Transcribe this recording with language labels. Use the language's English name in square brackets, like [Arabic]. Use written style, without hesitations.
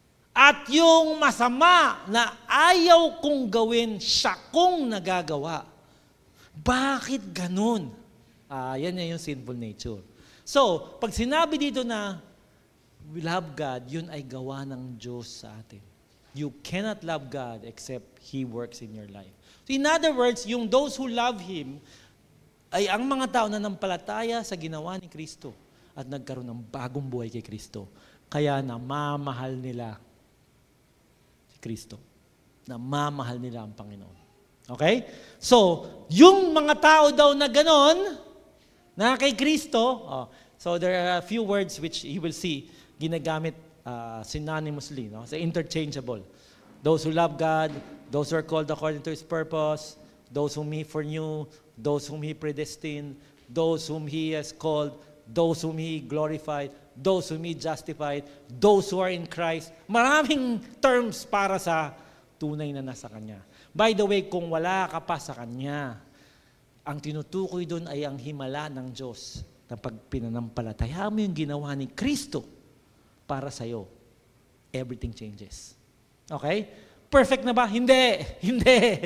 [Filipino] At yung masama na ayaw kong gawin, siya kong nagagawa. Bakit ganun? Yan yung sinful nature. So, pag sinabi dito na [English] we love God, [Filipino] yun ay gawa ng Diyos sa atin. [English] You cannot love God except He works in your life. [Filipino] So in other words, yung those who love Him ay ang mga tao na nampalataya sa ginawa ni Kristo at nagkaroon ng bagong buhay kay Kristo. Kaya namamahal nila si Kristo. Namamahal nila ang Panginoon. Okay? So, yung mga tao daw na ganon, na kay Kristo, [English] so there are a few words which you will see [Filipino] ginagamit synonymously, no? So interchangeable. [English] Those who love God, those who are called according to His purpose, those whom He foreknew, those whom He predestined, those whom He has called, those whom He glorified, those whom He justified, those who are in Christ. [Filipino] Maraming terms para sa tunay na nasa Kanya. By the way, kung wala ka pa sa Kanya, ang tinutukoy doon ay ang himala ng Diyos na pag pinanampalataya mo yung ginawa ni Kristo para sa'yo, [English] everything changes. [Filipino] Okay? Perfect na ba? Hindi. Hindi.